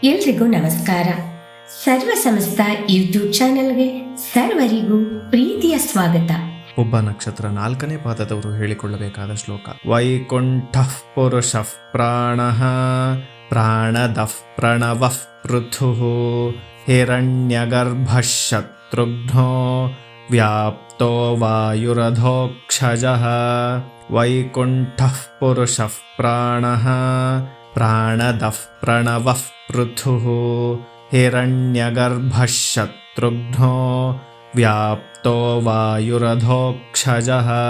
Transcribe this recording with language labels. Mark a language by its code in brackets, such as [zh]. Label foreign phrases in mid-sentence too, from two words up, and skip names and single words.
[kn] ಎಲ್ರಿಗೂ ನಮಸ್ಕಾರ. ಸರ್ವ ಸಮಸ್ತ [en] YouTube channelge [kn] ಸರ್ವರಿಗೂ ಪ್ರೀತಿಯ ಸ್ವಾಗತ. ಒಬ್ಬ ನಕ್ಷತ್ರ 4ನೇ ಪಾದದವರು ಹೇಳಿಕೊಳ್ಳಬೇಕಾದ ಶ್ಲೋಕ. [sa] ವೈಕುಂಠಃ ಪುರುಷಃ ಪ್ರಾಣಃ ಪ್ರಾಣದಃ ಪ್ರಣವಃ ಪೃಥುಃ ಹಿರಣ್ಯಗರ್ಭಃ ಶತ್ರುಘ್ನೋ ವ್ಯಾಪ್ತೋ ವಾಯುರಧೋಕ್ಷಜಃ. ವೈಕುಂಠಃ ಪುರುಷಃ ಪ್ರಾಣಃ ಪ್ರಾಣದಃ ಪ್ರಣವಃ ಪೃಥುಃ ಹಿರಣ್ಯಗರ್ಭಃ ಶತ್ರುಘ್ನೋ ವ್ಯಾಪ್ತೋ ವಾಯುರಧೋಕ್ಷಜಃ.